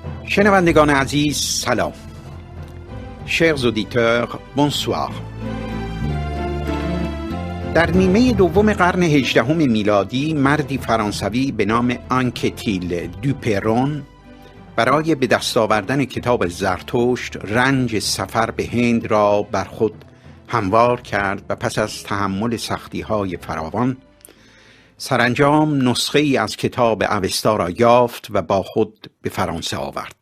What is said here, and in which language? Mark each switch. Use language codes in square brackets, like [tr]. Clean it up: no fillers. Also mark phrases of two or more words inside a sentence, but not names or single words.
[fa] شنوندگان عزیز سلام. [fr] Chers auditeurs, bonsoir. [fa] در نیمه دوم قرن 18 میلادی مردی فرانسوی به نام آنکتیل دوپرون برای به دست آوردن کتاب زرتشت رنج سفر به هند را بر خود هموار کرد و پس از تحمل سختی‌های فراوان سرانجام نسخه‌ای از کتاب اوستا را یافت و با خود به فرانسه آورد.